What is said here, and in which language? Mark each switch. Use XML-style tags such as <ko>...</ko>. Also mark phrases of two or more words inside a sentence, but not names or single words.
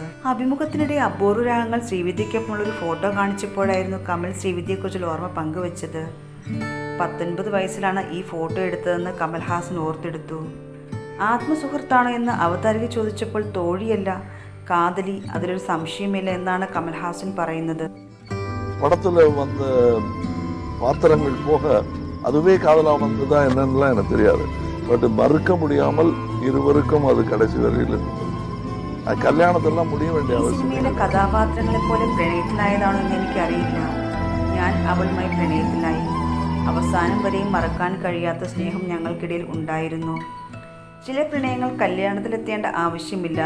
<ml>അഭിമുഖത്തിനിടെ അപൂർവ രാഗങ്ങൾ ശ്രീവിദ്യയ്ക്കൊപ്പമുള്ള ഒരു ഫോട്ടോ കാണിച്ചപ്പോഴായിരുന്നു കമൽ ശ്രീവിദ്യയെക്കുറിച്ചുള്ള ഓർമ്മ പങ്കുവച്ചത്. 19 വയസ്സിലാണ് ഈ ഫോട്ടോ എടുത്തതെന്ന് കമൽഹാസൻ ഓർത്തെടുത്തു. ആത്മസുഹൃത്താണോ എന്ന് അവതാരക ചോദിച്ചപ്പോൾ തോഴിയല്ല, കാതലി, അതിലൊരു സംശയമില്ല എന്നാണ് കമൽഹാസൻ പറയുന്നത്.</ml> <ta>படத்துல வந்த பாத்திரங்கள் போக அதுவே காதலா வந்ததா என்னன்னுலாம் எனக்கு தெரியாது. பட் மறுக்க முடியாமல் இருவருக்கும் அது கடைசி வரையில் கல்யாணத்தெல்லாம் முடிய வேண்டி</ta> <ml>സിനിമയിലെ കഥാപാത്രങ്ങളെ പോലെ പ്രണയത്തിലായതാണോ എന്ന് എനിക്കറിയില്ല. ഞാൻ അവളുമായി പ്രണയത്തിലായി. അവസാനം വരെയും മറക്കാൻ കഴിയാത്ത സ്നേഹം ഞങ്ങൾക്കിടയിൽ ഉണ്ടായിരുന്നു. ചില പ്രണയങ്ങൾ കല്യാണത്തിലെത്തേണ്ട ആവശ്യമില്ല.</ml>